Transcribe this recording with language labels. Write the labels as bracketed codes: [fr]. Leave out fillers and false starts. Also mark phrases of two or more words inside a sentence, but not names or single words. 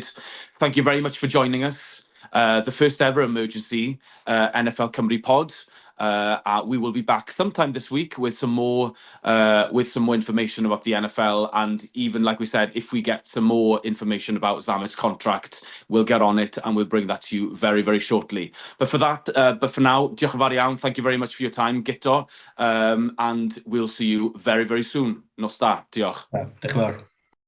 [en] Thank you very much for joining us. The first ever emergency NFL Cymru pod. We will be back sometime this week with some more information about the NFL, and even, like we said, if we get some more information about Zammit's contract, we'll get on it and we'll bring that to you very, very shortly. But for now, [cy] diolch yn fawr iawn. [en] Thank you very much for your time, Guto, and we'll see you very, very soon. [cy] Nos da, diolch. Diolch yn fawr.